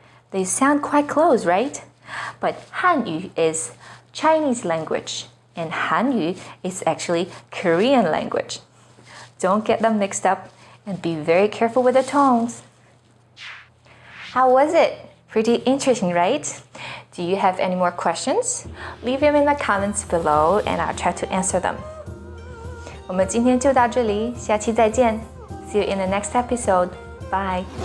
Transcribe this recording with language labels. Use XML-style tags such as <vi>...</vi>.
<en>They sound quite close, right? But Hanyu is Chinese language, and Hanyu is actually Korean language. Don't get them mixed up and be very careful with the tones. How was it? Pretty interesting, right? Do you have any more questions? Leave them in the comments below and I'll try to answer them.</en> <zh>我们今天就到这里，下期再见。</zh> <en>See you in the next episode. Bye.</en>